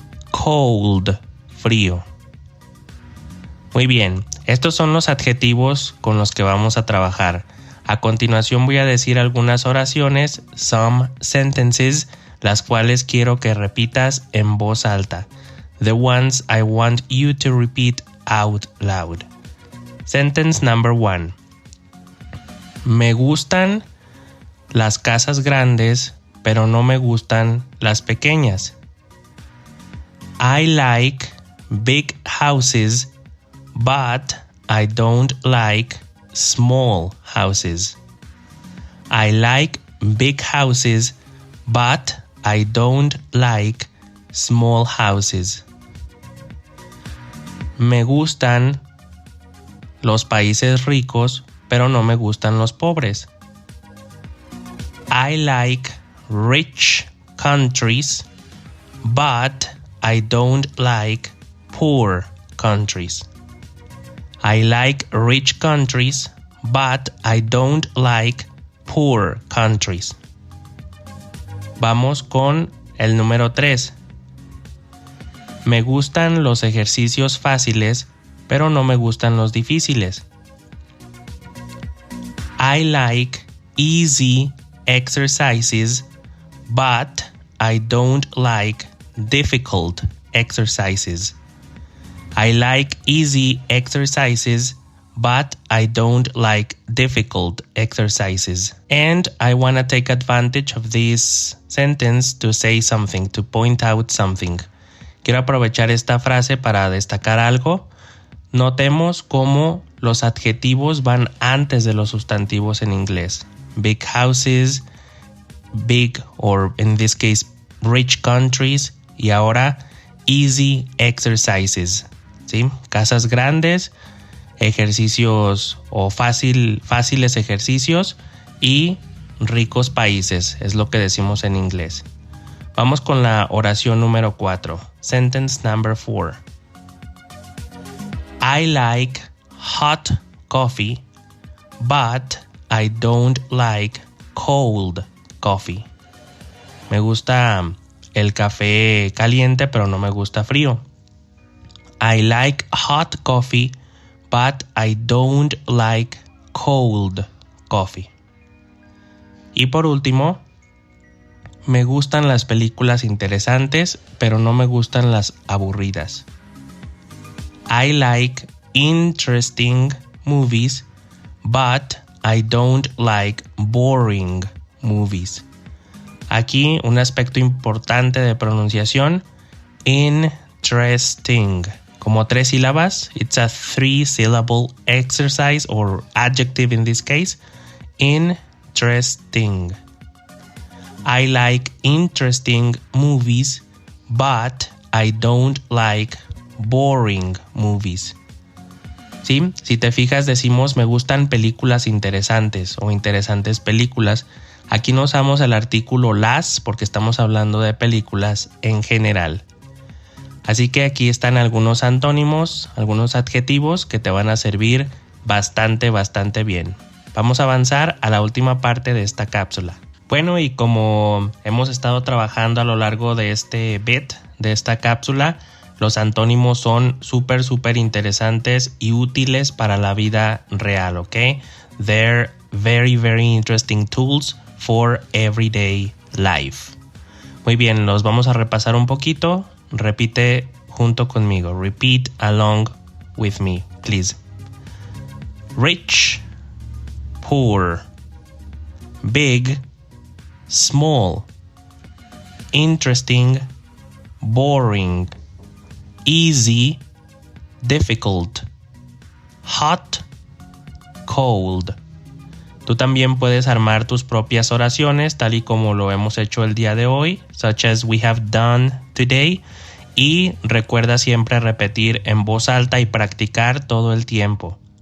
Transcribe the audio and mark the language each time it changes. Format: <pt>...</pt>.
<es>Cold, frío. Muy bien, estos son los adjetivos con los que vamos a trabajar. A continuación voy a decir algunas oraciones,</es> <en>some sentences,</en> <es>las cuales quiero que repitas en voz alta.</es> <en>The ones I want you to repeat out loud. Sentence number 1.</en> <es>Me gustan las casas grandes, pero no me gustan las pequeñas.</es> <en>I like big houses, but I don't like small houses. I like big houses, but I don't like small houses.</en> <es>Me gustan los países ricos, pero no me gustan los pobres.</es> <en>I like rich countries, but I don't like poor countries. I like rich countries, but I don't like poor countries.</en> <es>Vamos con el número 3. Me gustan los ejercicios fáciles, pero no me gustan los difíciles.</es> <en>I like easy exercises, but I don't like difficult exercises. I like easy exercises, but I don't like difficult exercises. And I want to take advantage of this sentence to say something, to point out something.</en> <es>Quiero aprovechar esta frase para destacar algo. Notemos cómo los adjetivos van antes de los sustantivos en inglés.</es> <en>Big houses, big, or in this case, rich countries,</en> <es>y ahora</es> <en>easy exercises. ¿Sí?</en> <es>Casas grandes, ejercicios o fáciles ejercicios y ricos países, es lo que decimos en inglés. Vamos con la oración número 4.</es> <en>Sentence number 4. I like hot coffee, but I don't like cold coffee.</en> <es>Me gusta el café caliente, pero no me gusta frío.</es> <en>I like hot coffee, but I don't like cold coffee.</en> <es>Y por último, me gustan las películas interesantes, pero no me gustan las aburridas.</es> <en>I like interesting movies, but I don't like boring movies.</en> <es>Aquí un aspecto importante de pronunciación, interesting. Como 3 sílabas,</es> <en>it's a 3-syllable exercise or adjective in this case. Interesting. I like interesting movies, but I don't like boring movies.</en> <es>¿Sí? Si te fijas, decimos me gustan películas interesantes o interesantes películas. Aquí no usamos el artículo las porque estamos hablando de películas en general. Así que aquí están algunos antónimos, algunos adjetivos que te van a servir bastante bien. Vamos a avanzar a la última parte de esta cápsula. Bueno, y como hemos estado trabajando a lo largo de este bit, de esta cápsula, los antónimos son súper interesantes y útiles para la vida real, ¿ok?</es> <en>They're very interesting tools for everyday life.</en> <es>Muy bien, los vamos a repasar un poquito. Repite junto conmigo.</es> <en>Repeat along with me, please. Rich, poor, big, small, interesting, boring, easy, difficult, hot, cold,</en> <es>Tú también puedes armar tus propias oraciones, tal y como lo hemos hecho el día de hoy,</es> <en>such as we have done today.</en> <es>Y recuerda siempre repetir en voz alta y practicar todo el tiempo.</es>